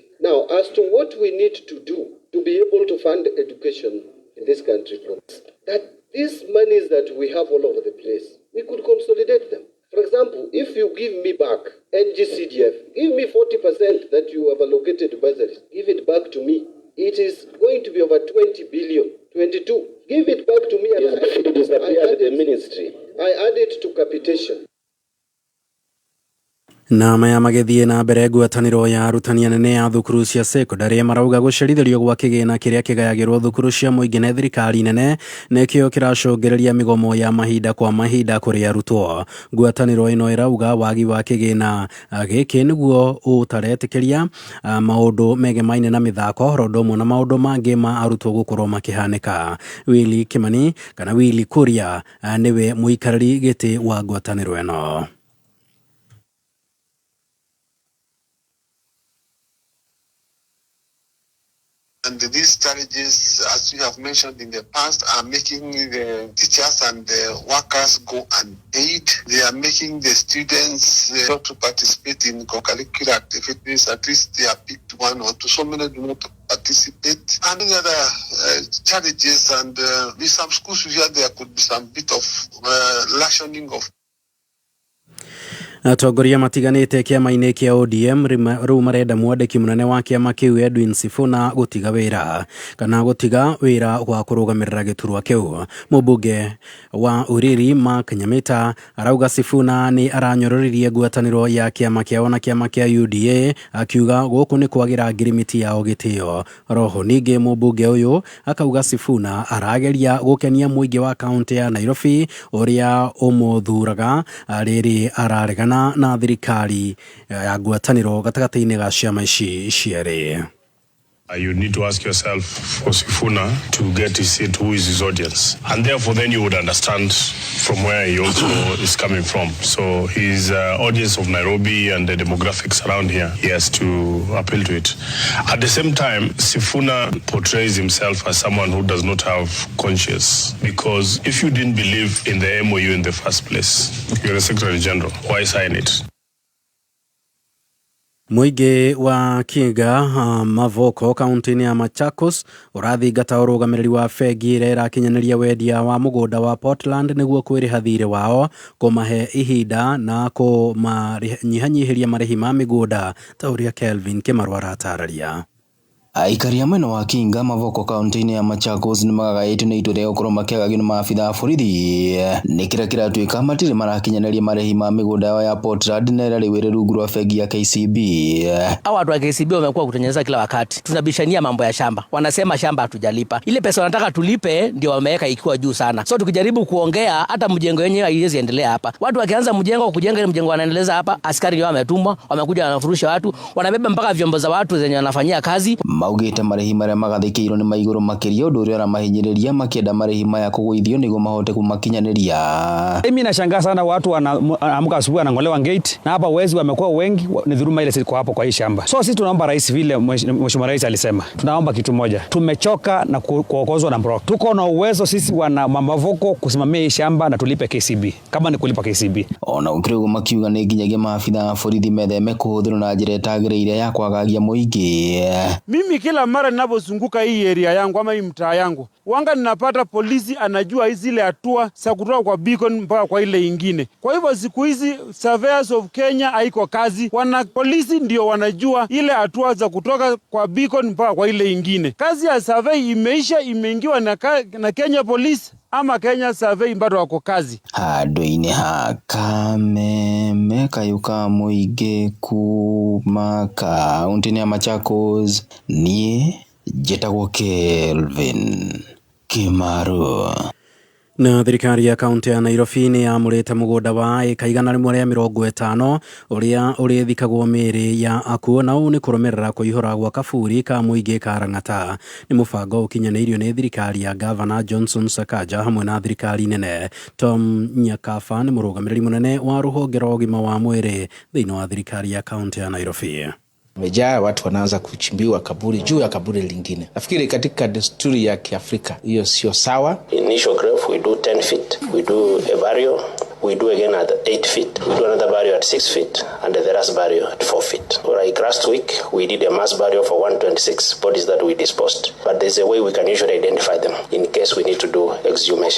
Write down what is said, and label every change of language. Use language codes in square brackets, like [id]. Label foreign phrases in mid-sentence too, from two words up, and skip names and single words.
[en] Now, as to what we need to do to be able to fund education in this country, that these monies that we have all over the place, we could consolidate them. For example, if you give me back NGCDF, give me 40% that you have allocated to bursaries, give it back to me. It is going to be over 20 billion, 22. Give it back to me. It disappeared the ministry. I add it to capitation. [ki] Na maya magĩthiĩ na mbere ngwatanĩro ya arutani anene ya thukuru cia secondary marauga gũcerithĩrio gwa kĩgĩna kĩrĩa kĩgayagĩrwo thukuru cia mũingĩ na thirikari nene nĩkĩo kĩracũngĩrĩria mĩgomo ya mahinda kwa mahinda kũrĩ arutwo. Ngwatanĩro ĩno ĩrauga wagi wa kĩgĩna gĩkĩ nĩguo ũtaretĩkĩria maũndũ megemaine na mĩthako oro ũndũ ũmwe na maũndũ mangĩ ma arutwo gũkorwo makĩhanĩka. Willy Kimani kana Willy Kuria nĩwe mũikarĩri gĩtĩ wa ngwatanĩro ĩno. [en] And these strategies, as we have mentioned in the past, are making the teachers and the workers go unpaid. They are making the students not to participate in co-curricular activities. At least they are picked one or two. So many do not participate. And the other challenges, and with some schools here, there could be some bit of rationing of. [ki] Atongoria matiganĩte kĩama-inĩ kĩa ODM rĩu marenda mwandĩki mũnene wa kĩama kĩu Edwin Sifuna gũtiga wĩra wa kũrũgamĩrĩra gĩturwa kĩu. Mũmbunge wa Uriri Mark Nyamita arauga Sifuna nĩ aranyororirie ngwatanĩro ya kĩama kĩao na kĩama kĩa UDA akiuga gũkũ nĩ kwagĩra ngirimiti yao gĩtĩo. Roho ningĩ mũmbunge ũyũ akauga Sifuna arageria gũkenia mũingĩ wa kaunti ya Nairobi ũrĩa ũmũthuraga rĩrĩ araregana na thirikari ya ngwatanĩro gatagatĩ-inĩ ga ciama ici cierĩ. [en] You need to ask yourself for Sifuna to get his seat, who is his audience. And therefore then you would understand from where he also is coming from. So his audience of Nairobi and the demographics around here, he has to appeal to it. At the same time, Sifuna portrays himself as someone who does not have conscience. Because if you didn't believe in the MOU in the first place, you're a Secretary General, why sign it? [ki] Mũingĩ wa Kinga Mavoko kaunti-inĩ ya Machakos ũrathingata ũrũgamĩrĩri wa bengi ĩrĩa ĩrakinyanĩria wendia wa mũgũnda wa Portland nĩguo kwĩrĩha thirĩ wao kũmahe ihinda na kũmanyihanyihĩria marĩhi ma mĩgũnda ta ũrĩa Kelvin Kĩmarũ aratarĩria. Aikari mwena wa Kinga Mavoko kaunti-inĩ ya Machakos nĩ magagaĩtwo nĩ itua rĩa gũkorwo makĩagagio nĩ maabitha a borithi nĩ kĩrĩa kĩratuĩka matirĩ marakinyanĩria marĩhi ma mĩgũnda yao ya Portland na ĩrĩa rĩu ĩrĩ rungu rwa bengi ya KCB. [sw] Watu wa KCB wamekuwa kutunyanyasa kila wakati. Tunabishania mambo ya shamba. Wanasema shamba hatujalipa. Ile pesa wanataka tulipe ndio wameweka ikiwa juu sana. So tukijaribu kuongea hata mjengo wenyewe haiwezi endelea hapa. Watu wakianza mjengo kujenga ile mjengo wanaendeleza hapa, askari wao wametumwa, wamekuja wanafurusha watu, wanabeba mpaka vyombo za watu zenye wanafanyia kazi. [ki] maugite marehi maria magathikirwo ni maiguru makiria undu uria ramahinyiriria makienda marehi maya kugwithio niguo mahote kumakinyaniria. [sw] Mimi nashangaa sana watu wanaamka asubuhi anangolewa gate na hapa wezi wamekuwa wengi, ni dhuluma ile siko hapo kwa hii shamba. So sisi tunaomba rais, vile mheshimiwa rais alisema, tunaomba kitu moja, tumechoka na kuongozwa na Mbrok. Tuko na uwezo sisi wana Mavoko kusimamia hii shamba na tulipe KCB kama ni kulipa KCB. [ki] Ona ukirigo makiuga ni nginyagia maafitha borithi metheme kuhuthirwo na njira itagiriire ya kwagagia muingi. [sw] Mimi kila mara ninapozunguka hii area yangu ama hii mtaa yangu, wanga ninapata polisi anajua zile hatua za kutoka kwa beacon mpaka kwa ile ingine. Kwa hivyo siku hizi Surveyors of Kenya haiko kazi, wana polisi ndio wanajua ile hatua za kutoka kwa beacon mpaka kwa ile ingine. Kazi ya survey imeisha, imeingiwa na Kenya Police ama Kenya Survey bado wako kazi. [ki] Handu-ini ha Kameme kayuka muingi kuma kaunti-ini ya Machakos, nie njĩtagwo Kelvin Kimaru. Na thirikari ya kaunti ya Nairobi ni yamũrĩte mũgũnda wa ĩka 150 ũrĩa ũrĩthikagwo mĩĩrĩ ya akuo, na ũũ nĩ kũrũmĩrĩra kũihũra gwa kaburi ka mũingĩ ka Lang'ata. Nĩ mũbango ũkinyanĩirio nĩ thirikari ya Gavana Johnson Sakaja hamwe na thirikari nene. Tom Nyakaba nĩ mũrũgamĩrĩri mũnene wa rũhonge rwa ũgima wa mwĩrĩ thĩinĩ wa thirikari ya kaunti ya Nairobi. [sw] Mejaa watu wanaanza kuchimbiwa kaburi juu ya kaburi lingine. Nafikiri katika desturi ya Kiafrika hiyo sio sawa. [en] Initial grave we do 10 feet. We do a burial. We do again at 8 feet. We do another burial at 6 feet. And the last burial at 4 feet. Like last week, we did a mass burial for 126 bodies that we disposed. But there's a way we can usually identify them in case we need to do exhumation.